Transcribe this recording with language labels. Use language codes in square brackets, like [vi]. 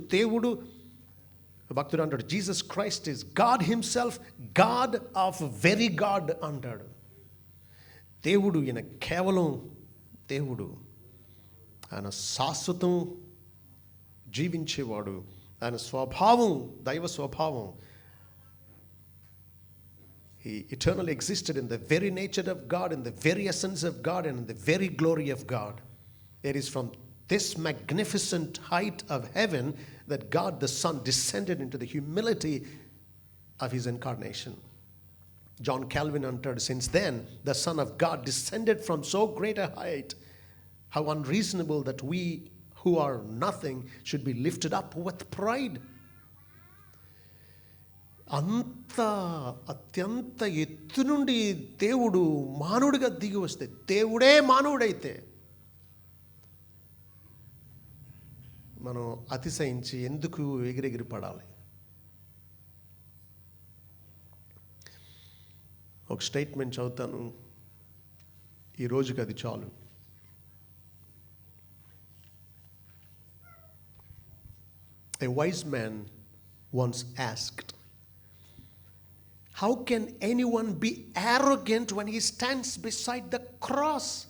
[te] దేవుడు, భక్తుడు అంటాడు, [en] Jesus Christ is God himself, God of very God అంటాడు. [te] దేవుడు, ఈయన కేవలం దేవుడు, ఆయన శాశ్వతం జీవించేవాడు. ఆయన స్వభావం దైవ స్వభావం. [en] He eternally existed in the very nature of God, in the very essence of God, and in the very glory of God. It is from this magnificent height of heaven that God the Son descended into the humility of his incarnation. John Calvin entered, since then the Son of God descended from so great a height, how unreasonable that we who are nothing should be lifted up with pride. [te] అంత అత్యంత ఎత్తు నుండి దేవుడు మానవుడిగా దిగి వస్తే, దేవుడే మానవుడైతే మనం అతిశయించి ఎందుకు ఎగిరెగిరి పడాలి? ఒక స్టేట్మెంట్ చదువుతాను, ఈ రోజుకి అది చాలు. [en] A wise man once asked, how can anyone be arrogant when he stands beside the cross?